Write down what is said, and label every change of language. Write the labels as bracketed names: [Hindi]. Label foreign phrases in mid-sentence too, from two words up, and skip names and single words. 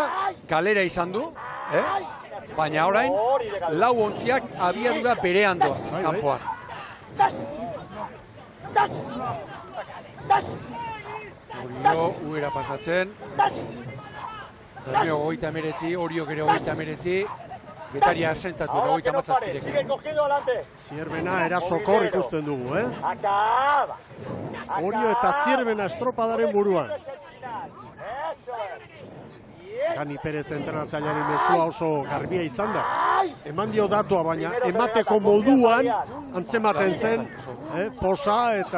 [Basque] Kalera izan du, baina orain, lau ontziak abiadura berean doaz, kanpoan. Orio, uera pasatzen. Bermeo 29, Oriok ere 29. Getaria sentatu, 37. [Spanish] Sigue cogido adelante. [Basque] Zierbena erasokor ikusten dugu, Orio eta Zierbena estropadaren buruan. Dani Perez entrenatzailearen mezua oso garbia izan da. Eman dio datua, baina emateko moduan antzematen zen, posa eta